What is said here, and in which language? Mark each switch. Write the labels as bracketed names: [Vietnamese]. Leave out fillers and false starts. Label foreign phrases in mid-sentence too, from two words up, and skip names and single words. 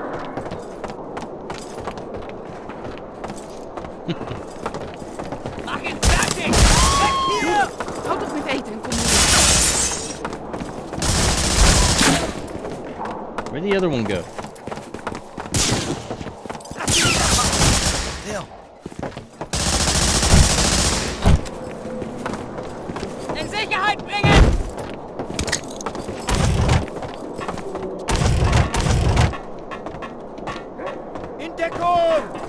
[German] Mach ihn fertig! Weg hier! [Dutch] Houd toch met eten en kom hier. [English] Where'd the other one go? [Dutch] Stil! [German] In Sicherheit bringen! In Deckung!